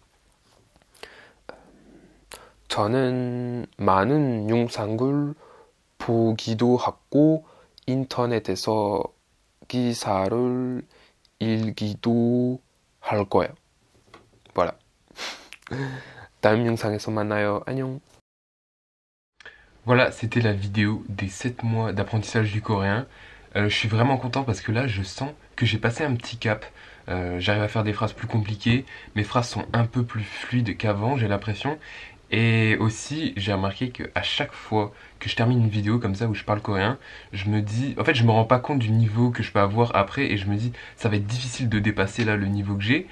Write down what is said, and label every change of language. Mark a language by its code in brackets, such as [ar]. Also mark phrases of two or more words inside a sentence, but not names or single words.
[ko] 저는 많은 영상을 보기도 하고 인터넷에서 기사를 읽기도 할 거예요. voilà. 다음 영상에서 만나요. 안녕. [fr] Voilà, c'était la vidéo des 7 mois d'apprentissage du coréen. Je suis vraiment content parce que là, je sens que j'ai passé un petit cap. J'arrive à faire des phrases plus compliquées. Mes phrases sont un peu plus fluides qu'avant, j'ai l'impression. Et aussi, j'ai remarqué qu'à chaque fois que je termine une vidéo comme ça où je parle coréen, je me dis, en fait, je me rends pas compte du niveau que je peux avoir après et je me dis, ça va être difficile de dépasser là le niveau que j'ai.